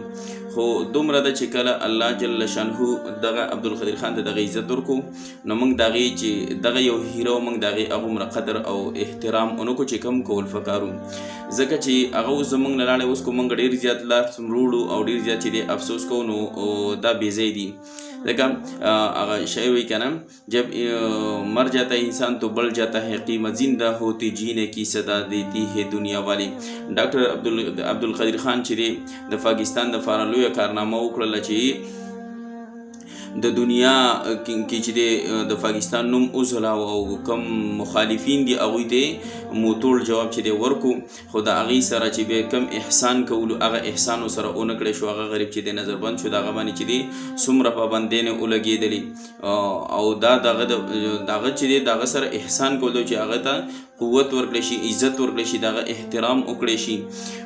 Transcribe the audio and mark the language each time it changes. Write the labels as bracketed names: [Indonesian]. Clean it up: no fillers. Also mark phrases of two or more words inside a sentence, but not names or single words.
[Pashto] خو دومره ده چې کله الله جل شانه دغه عبدالقادر خان ته دغه عزت ورکو، نو موږ د هغې چې دغه یو هیرو موږ د هغې هغومره قدر او احترام ونکړو چې کوم کول فکارو، ځکه چې هغه اوس زموږ نه لاړې اوس کو موږ ډېر زیات لار مروړو او ډېر زیات چې دی افسوس کوو، نو دا بېځای دي. ځکه هغه شی وایي که نه، [Urdu] جب مر جاتا ہے انسان تو بڑھ جاتا ہے قیمت، زندہ ہوتی جینے کی صدا دیتی ہے دنیا والی. [Pashto] ډاکټر عبدالقادر خان چې دی د پاکستان دپاره لویه کارنامه وکړله چې د دنیا کې چې دی د پاکستان نوم وځلاو او کم مخالفین دي هغوی ته موتوړ جواب چې دی ورکو، خو د هغې سره چې بیا کم احسان کولو هغه احسان ورسره ونه کړی شو، هغه غریب چې دی نظربند شو، د هغه باندې چې دی څومره پابندیانې ولګېدلې او دا دغه چې دی د هغه سره احسان کول چې هغه ته قوت ورکړی شي، عزت ورکړی شي، دغه احترام وکړی شي.